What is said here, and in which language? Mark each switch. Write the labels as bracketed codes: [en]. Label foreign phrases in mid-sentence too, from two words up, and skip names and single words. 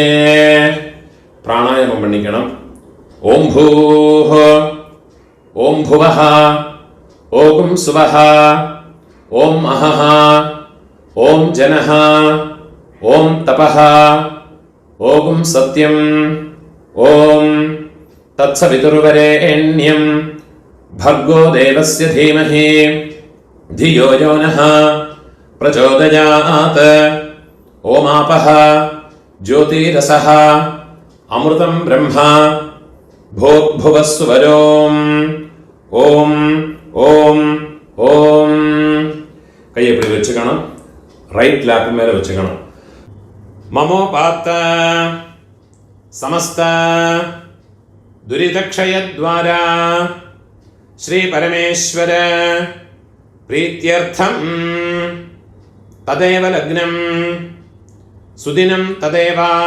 [ta] பிராணாயாமம் பண்ணிக்கணும். [sa] ॐ भूः, ॐ भुवः, ॐ स्वः, ॐ अहः, ॐ जनः, ॐ तपः, ॐ सत्यम्, ॐ तत्सवितुर्वरेण्यम् भर्गो देवस्य धीमहि धियो यो नः प्रचोदयात्. ओमापः ज्योतिरसः अमृतं ब्रह्म भोग्भुवस्सुवरोम्. ओम ओम ओम. [ta] கையை இப்படி வச்சுக்கணும். [en] right lap [ta] மேலே வச்சுக்கணும். [sa] ममोपात्त समस्त दुरितक्षयद्वारा श्री परमेश्वर प्रीत्यर्थं तदेव लग्नं सुदिनं तदेव